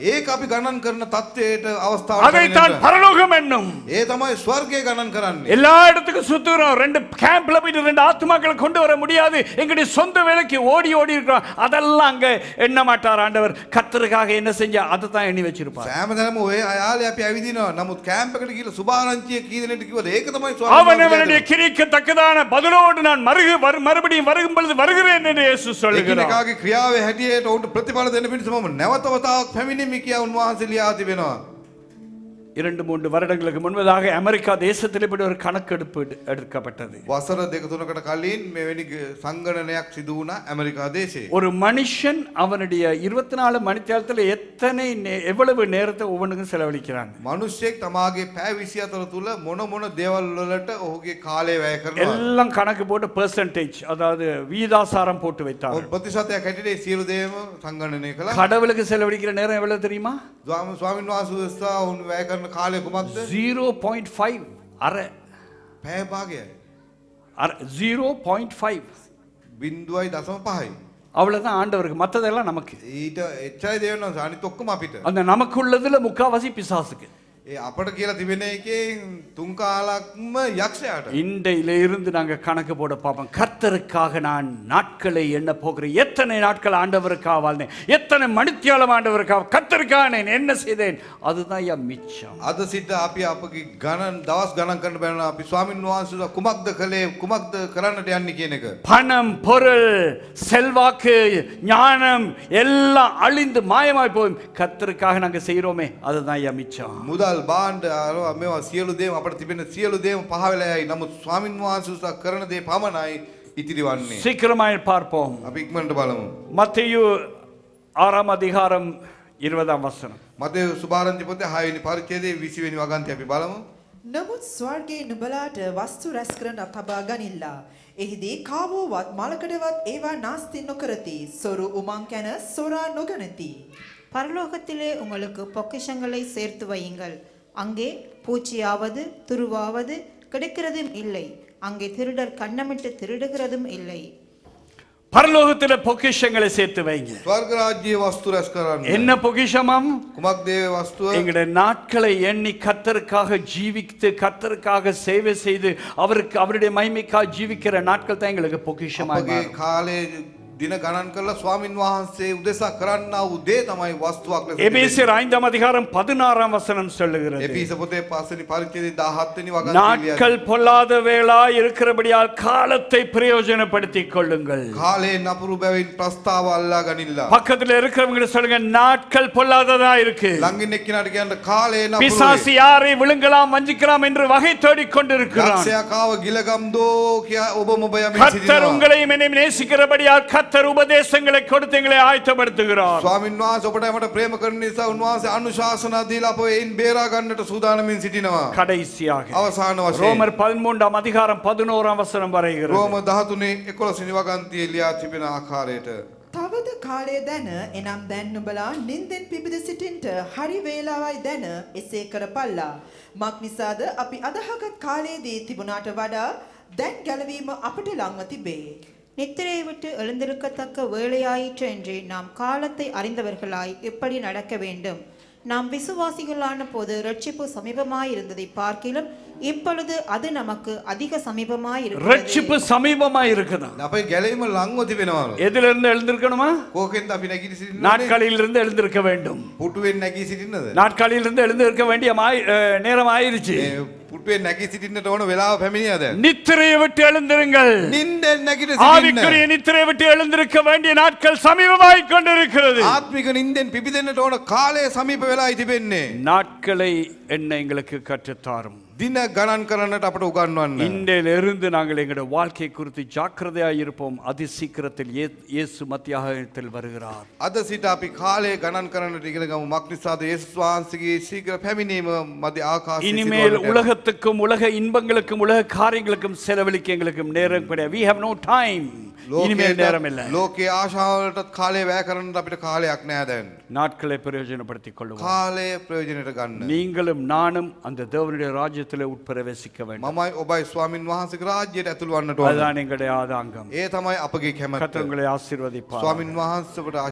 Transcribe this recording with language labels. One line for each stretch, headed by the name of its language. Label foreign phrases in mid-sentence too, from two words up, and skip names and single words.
Sinhala: ඒක අපි ගණන් කරන தත්ත්වයට අවස්ථාවක්
Tamil: அதைத்தான் பரலோகம் என்னும்.
Sinhala: ඒ තමයි ස්වර්ගය ගණන් කරන්නේ.
Tamil: எல்லா இடத்துக்கும் சுத்துறோம். 2 கேம்ப்ல போயிட்டு 2 ஆத்துமாக்களை கொண்டு வர முடியாது. எங்களுடைய சொந்த வேலைக்கு ஓடி இருக்கிறோம். அதெல்லாம் அங்க எண்ண மாட்டார் ஆண்டவர். கர்த்தருக்காக என்ன செஞ்சா அதை தான் எண்ணி வச்சிருப்பார்.
Sinhala: හැමදාම ඔය ආලේ අපි ඇවිදිනවා. නමුත් කැම්ප් එකට ගිහලා සුභාරංචිය කී දෙනෙක්ට කිව්වද? ඒක තමයි
Tamil: அவனவனுடைய கிரிக்கு தக்கதான பதிலோடு நான் மறுபடியும் வருகும் பொழுது வருகிறேன் என்று இயேசு சொல்லுகிறார்.
Sinhala: එකිනෙකාගේ ක්‍රියාවේ හැටියට උන්ට ප්‍රතිඵල දෙන්න පිණිස මම නැවත වතාවක් පැමිණෙමි කියා උන්වහන්සේ ලියා තිබෙනවා.
Tamil: 2-3 வருடங்களுக்கு முன்பதாக அமெரிக்கா தேசத்தில் இப்படி ஒரு கணக்கெடுப்பு எடுக்கப்பட்டது.
Sinhala: වසර 2-3කට කලින් මෙවැනි සංගණනයක් සිදු වුණා ඇමරිකා දේශයේ.
Tamil: ஒரு மனுஷன் அவனுடைய 24 மணி நேரத்தில் எவ்வளவு நேரத்தை ஒவ்வொன்றுக்கும் செலவழிக்கிறாங்க.
Sinhala: මිනිස්සෙක් තමාගේ පැය 24 තුල මොන දේවල් වලට ඔහුගේ කාලය වැය කරනවා.
Tamil: எல்லாம் கணக்கு போட்டு பெர்சன்டேஜ், அதாவது வீதாசாரம் போட்டு வைத்தாங்க.
Sinhala: ප්‍රතිශතයක් හැටියට සියලු දේම සංගණනය කළා.
Tamil: கடவுளுக்கு செலவழிக்கிற நேரம் எவ்வளவு தெரியுமா?
Sinhala: ස්වාමීන් වහන්සේ උන් වැය කරන කාලය කුමක්ද? 0.5 අර පැය භාගයයි. 0.5 0.5.
Tamil: அவ்வளவுதான் ஆண்டவருக்கு. மற்றதெல்லாம் நமக்கு.
Sinhala: ඊට එච්චරයි දෙවනවා. අනිත් ඔක්කොම අපිට.
Tamil: அந்த நமக்குள்ளதுல முக்காவாசி பிசாசுக்கு.
Sinhala: ඒ අපට කියලා තිබෙන එකෙන් තුන් කාලක්ම යක්ෂයාට.
Tamil: இன்றையில இருந்து நாங்க கணக்கு போட பார்ப்போம். கர்த்தருக்காக நான் நாட்களை எண்ண போகிறேன். எத்தனை நாட்கள் ஆண்டவருக்காக வாழ்ந்தேன், எத்தனை மணித்தியாலம் ஆண்டவருக்காக, கர்த்தருக்காக நான் என்ன செய்தேன், அதுதான் என் மிச்சம்.
Sinhala: අද සිට අපි අපගේ ගණන් දවස් ගණන් කරන්න බැලන අපි ස්වාමින් වහන්සේලා කුමක්ද කළේ, කුමක්ද කරන්නට යන්නේ කියන එක.
Tamil: பணம், பொருள், செல்வாக்கு, ஞானம் எல்லாம் அழிந்து மாயமாய் போய் கர்த்தருக்காக நாங்க செய்றோமே, அதுதான் என் மிச்சம்.
Sinhala: මුදල් බාණ්ඩ මේවා සියලු දේම අපට තිබෙන සියලු දේම පහ වෙලා යයි. නමුත් ස්වාමින් වහන්සේලා කරන දේ පමණයි ඉතිරි වන්නේ.
Tamil: சீக்கிரமாய் பார்ப்போம்.
Sinhala: අපි ඉක්මනට බලමු.
Tamil: மத்தேயு 6 அதிகாரம் 20 வசனம்.
Sinhala: මතේ සුභාරංචි පොතේ 6 වෙනි පරිච්ඡේදයේ 20 වෙනි වගන්තිය අපි බලමු. නමුත් ස්වර්ගයේ නුඹලාට වස්තු රැස් කරන තබා ගනිල්ලා. එහිදී කාවෝවත් මලකඩවත් ඒවා නාස්ති නොකරති. සොරු උමං කැන සොරා නොගනති.
Tamil: பரலோகத்திலே உங்களுக்கு பொக்கிஷங்களை சேர்த்து வையுங்கள். அங்கே பூச்சியாவது துருவாவது கிடைக்கிறதும் இல்லை. அங்கே திருடர் கண்ணமிட்டு திருடுகிறதும் இல்லை. பரலோகத்திலே பொக்கிஷங்களை சேர்த்து வைங்க.
Sinhala: ස්වර්ග රාජ්‍යයේ වස්තු රැස් කරන්න.
Tamil: என்ன பொக்கிஷமாம்?
Sinhala: කුමක්ද ඒ වස්තුව?
Tamil: எங்களுடைய நாட்களை எண்ணி கர்த்தருக்காக ஜீவித்து, கர்த்தருக்காக சேவை செய்து, அவருடைய மகிமைக்காக ஜீவிக்கிற நாட்கள் தான் எங்களுக்கு பொக்கிஷமாக
Sinhala: අපගේ කාලේ දින ගණන් කරලා ස්වාමින් වහන්සේ උදෙසා කරන්නා වූ දේ තමයි වස්තුවක් ලෙස
Tamil: எபேசியர் 5ஆம் அதிகாரம் 16ஆம் வசனம் சொல்லுகிறது.
Sinhala: එපිස පොතේ 5 වෙනි පරිච්ඡේදයේ 17 වෙනි වගන්තිය.
Tamil: நாட்கள் பொல்லாத வேளாய் இருக்கிறபடியால் காலத்தை பிரயோஜனப்படுத்திக் கொள்ளுங்கள்.
Sinhala: කාලේ නපුරු බැවින් ප්‍රස්තාව අල්ලා ගනිල්ලා.
Tamil: பக்கத்துல இருக்கிறவங்க சொல்லுங்க, நாட்கள் பொல்லாததா இருக்கு.
Sinhala: ළඟින් එක්කිනාට කියන්න කාලේ නපුරු.
Tamil: பிசாசு யாரை விழுங்கலாம் வஞ்சிக்கலாம் என்று வகை தேடிக் கொண்டிருக்கிறான்.
Sinhala: යක්ෂයාව ගිලගම්දෝ කියා ඔබ මොබ යමින්
Tamil: கர்த்தர்
Sinhala: සිටිනවා.
Tamil: உங்களையும் என்னையும் நேசிக்கிறபடியால் கர்த்தர் உபதேசங்களை கொடுத்து எங்களை ஆயத்தப்படுத்துகிறார்.
Sinhala: ස්වාමින් වහන්සේ ඔබට මට ප්‍රේම කරන නිසා උන්වහන්සේ අනුශාසනා දීලා අපව එයින් බේරා ගන්නට සූදානමින් සිටිනවා.
Tamil: கடைசியாக
Sinhala: අවසාන වශයෙන්
Tamil: ரோமர் 13ஆம் அதிகாரம் 11ஆம் வசனம் வரைகிறது.
Sinhala: රෝම 13 11 වෙනි වගන්තියේ ලියා තිබෙන ආකාරයට තවද කාලය දැන එනම් දැන් නුඹලා නින්දෙන් පිබිද සිටින්ට හරි වේලාවයි දැන එසේ කරපල්ලා. මක් නිසාද අපි අදහගත් කාලයේදී තිබුණාට වඩා දැන් ගැලවීම අපට ලංව තිබේ.
Tamil: நித்திரையை விட்டு எழுந்திருக்கத்தக்க வேளையாயிற்று என்று நாம் காலத்தை அறிந்தவர்களாய் எப்படி நடக்க வேண்டும். நாம் விசுவாசிகளான போது ரட்சிப்பு சமீபமாயிருந்ததை பார்க்கிலும் இப்பொழுது அது நமக்கு அதிக சமீபமாயிருக்கிறது. ரட்சிப்பு சமீபமாய் இருக்குதா?
Sinhala: අපේ ගැලවීම ලංව තිබෙනවා.
Tamil: எதிலிருந்து எழுந்திருக்கணுமா?
Sinhala: කෝකෙන්ද අපි නැගී සිටින්නේ?
Tamil: நாட்களிலிருந்து எழுந்திருக்க வேண்டும்.
Sinhala: පුටුවෙන් නැගී සිටින්නද?
Tamil: நாட்களிலிருந்து எழுந்திருக்க வேண்டிய நேரம் ஆயிருச்சு.
Sinhala: පුටුවෙන් නැගී සිටින්නට ඕන වෙලාව පැමිණියාද?
Tamil: நித்திரையை விட்டு எழுந்திருங்கள்.
Sinhala: නින්දෙන් නැගිට
Tamil: ஆவிக்குரிய
Sinhala: සිටින්න.
Tamil: நித்திரையை விட்டு எழுந்திருக்க வேண்டிய நாட்கள் சமீபமாய் கொண்டிருக்கிறது.
Sinhala: ආත්මික නින්දෙන් පිබිදෙන්නට ඕන කාලය සමීප වෙලායි තිබෙන්නේ.
Tamil: நாட்களை என்ன எங்களுக்கு கற்றுத்தாரும்.
Sinhala: දින ගණන් කරන්නට අපට උගන්වන්න.
Tamil: இன்றிலிருந்து நாங்கள் எங்களுடைய வாழ்க்கை குறித்து ஜாக்கிரதையாய் இருப்போம். அதி சீக்கிரத்தில் இயேசு மத்தியாகத்தில் வருகிறார்.
Sinhala: අද සිට අපි කාලය ගණන් කරන්නට ඉගෙන ගමු. මක් නිසාද යේසුස් වහන්සේගේ ශීඝ්‍ර පැමිණීම මැද ආකාශයේ
Tamil: இனிமேல்
Sinhala: සිදුවන්නට.
Tamil: உலகத்துக்கும் உலக இன்பங்களுக்கும் உலக காரியங்களுக்கும் செலவழிக்க எங்களுக்கு நேரம் கிடையாது.
English: We have no time.
Tamil: இனிமேல் நேரம் இல்லை.
Sinhala: ලෝකයේ ආශාවලටත් කාලය වැය කරන්නට අපිට කාලයක් නෑ දැන්.
Tamil: நாட்களை பிரயோஜனப்படுத்திக் கொள்ளுவோம்.
Sinhala: කාලය ප්‍රයෝජනයට ගන්න.
Tamil: நீங்களும் நானும் அந்த தேவனுடைய ராஜ்யத்திலே உட்பிரவேசிக்க வேண்டும்.
Sinhala: මමයි ඔබයි ස්වාමින් වහන්සේගේ රාජ්‍යයට ඇතුළු වන්නට ඕන.
Tamil: அதுதான் எங்களுடைய ஆதாங்கம்.
Sinhala: ඒ තමයි අපගේ කැමැත්ත.
Tamil: கர்த்தர் உங்களை ஆசீர்வதிப்பார்.
Sinhala: ස්වාමින් වහන්සේට